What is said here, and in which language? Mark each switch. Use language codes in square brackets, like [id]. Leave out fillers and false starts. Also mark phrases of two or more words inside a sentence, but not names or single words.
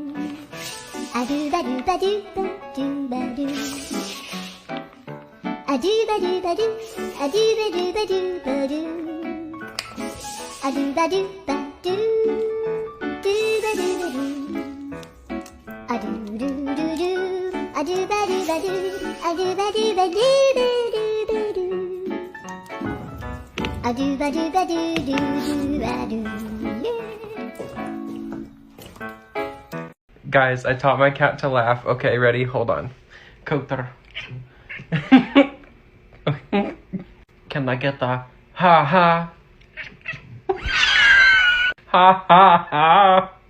[en] a-do-ba-do-ba-do-ba-do-ba-do, a-do-ba-do-ba-do, a-do-ba-do-ba-do-ba-do, a-do-ba-do-ba-do, do-ba-do-ba-do, a-do-do-do-do, a-do-ba-do-ba-do, a-do-ba-do-ba-do-ba-do-ba-do, a-do-ba-do-ba-do-do-do-ba-do, yeah. Guys, I taught my cat to laugh. Okay, ready? Hold on. Kotar. Can I get the ha-ha? Ha ha ha.